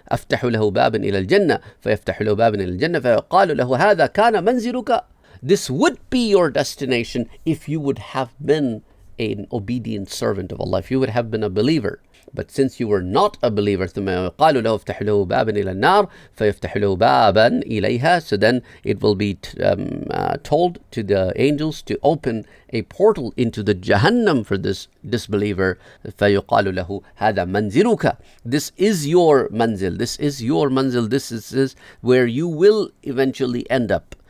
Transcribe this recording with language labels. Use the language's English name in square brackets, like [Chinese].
[Arabic] أفتح له بابا إلى الجنة فيفتح له بابا إلى الجنة فيقال له هذا كان منزلك. [English] This would be your destination if you would have been an obedient servant of Allah, if you would have been a believer. But since you were not a believer, [Arabic] ثم يقال له افتح له بابا إلى النار فيفتح له بابا إليها. [English] So then it will be told to the angels to open a portal into the Jahannam for this disbeliever. [Arabic] فيقال له هذا منزلك. [English] This is your manzil. This is your manzil. This is where you will eventually end up.